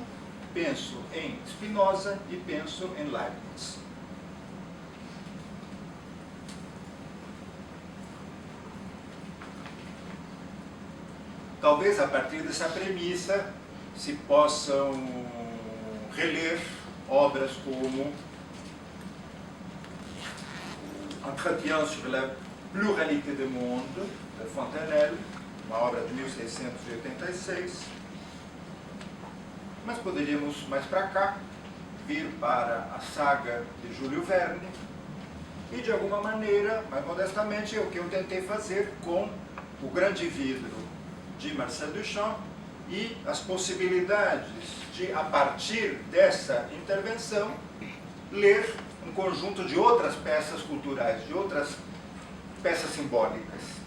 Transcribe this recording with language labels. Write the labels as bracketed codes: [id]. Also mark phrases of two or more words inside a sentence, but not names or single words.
[pt] Penso em Spinoza e penso em Leibniz. Talvez a partir dessa premissa se possam reler obras como Entretien sur la pluralité du monde, de Fontenelle, uma obra de 1686, mas poderíamos mais para cá vir para a saga de Júlio Verne e de alguma maneira, mais modestamente, é o que eu tentei fazer com O Grande Vidro de Marcel Duchamp e as possibilidades de, a partir dessa intervenção, ler um conjunto de outras peças culturais, de outras peças simbólicas.